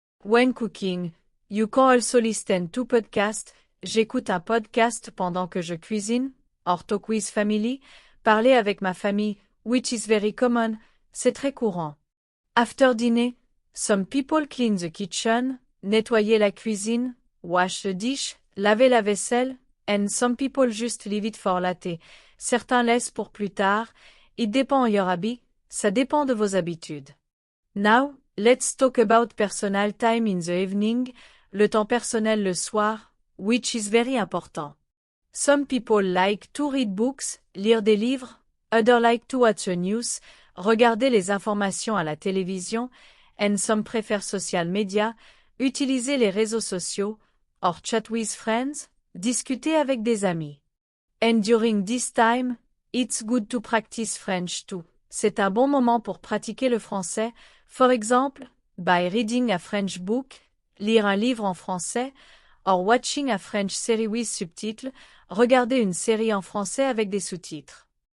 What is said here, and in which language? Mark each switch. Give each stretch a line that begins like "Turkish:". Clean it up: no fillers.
English: When cooking, you can also listen to podcasts,
French: j'écoute un podcast pendant que je cuisine,
English: or talk with family,
French: parler avec ma famille,
English: which is very common,
French: c'est très courant.
English: After dinner, some people clean the kitchen,
French: nettoyer la cuisine,
English: wash the dish,
French: laver la vaisselle,
English: and some people just leave it for later.
French: Certains laissent pour plus tard.
English: It depends on your habit,
French: ça dépend de vos habitudes.
English: Now, let's talk about personal time in the evening,
French: le temps personnel le soir,
English: which is very important. Some people like to read books,
French: lire des livres,
English: others like to watch the news,
French: regarder les informations à la télévision,
English: and some prefer social media,
French: utiliser les réseaux sociaux,
English: or chat with friends,
French: discuter avec des amis.
English: And during this time, it's good to practice French too.
French: C'est un bon moment pour pratiquer le français,
English: for example, by reading a French book,
French: lire un livre en français,
English: or watching a French series with subtitles,
French: regarder une série en français avec des sous-titres.